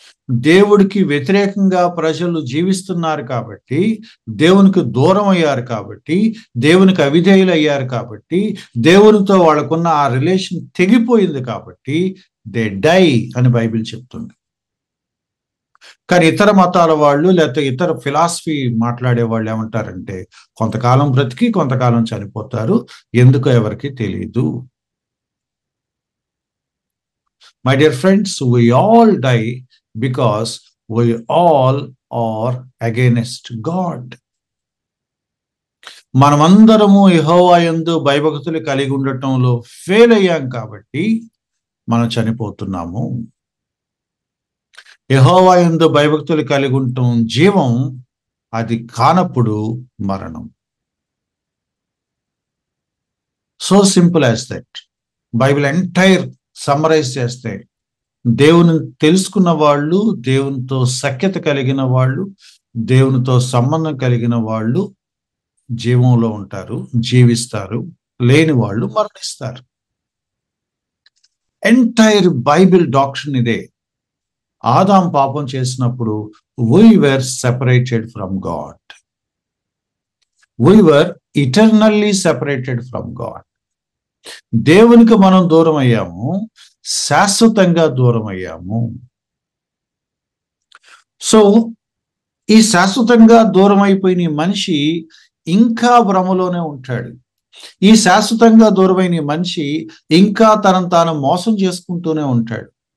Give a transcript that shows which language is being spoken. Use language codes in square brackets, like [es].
[te] దేవుడికి వ్యతిరేకంగా ప్రజలు జీవిస్తున్నారు కాబట్టి, దేవునికి దూరం అయ్యారు కాబట్టి, దేవునికి అవిధేయులు అయ్యారు కాబట్టి, దేవునితో వాళ్ళకున్న ఆ రిలేషన్ తెగిపోయింది కాబట్టి [en] they die [te] అని బైబిల్ చెప్తుంది. కానీ ఇతర మతాల వాళ్ళు, లేకపోతే ఇతర ఫిలాసఫీ మాట్లాడే వాళ్ళు ఏమంటారంటే, కొంతకాలం బ్రతికి కొంతకాలం చనిపోతారు, ఎందుకో ఎవరికి తెలియదు. [en] My dear friends, we all die because we all are against God. [te] మనమందరము యెహోవా యందు భయభక్తులు కలిగి ఉండటంలో ఫెయిల్ అయ్యాం కాబట్టి మనం చనిపోతున్నాము. యెహోవా యందు భయభక్తులు కలిగి ఉండటం జీవం, అది కానప్పుడు మరణం. [en] So simple as that. [te] Bible entire summarise చేస్తే, దేవుని తెలుసుకున్న వాళ్ళు, దేవునితో సఖ్యత కలిగిన వాళ్ళు, దేవునితో సంబంధం కలిగిన వాళ్ళు జీవంలో ఉంటారు, జీవిస్తారు. లేని వాళ్ళు మరణిస్తారు. ఎంటైర్ బైబిల్ డాక్ట్రిన్ ఇదే. ఆదాం పాపం చేసినప్పుడు [en] we were separated from God. We were eternally separated from God. [te] దేవునికి మనం దూరం అయ్యాము, శాశ్వతంగా దూరం అయ్యాము. సో ఈ శాశ్వతంగా దూరం అయిపోయిన మనిషి ఇంకా భ్రమలోనే ఉంటాడు. ఈ శాశ్వతంగా దూరమైన మనిషి ఇంకా తనను తాను మోసం చేసుకుంటూనే ఉంటాడు.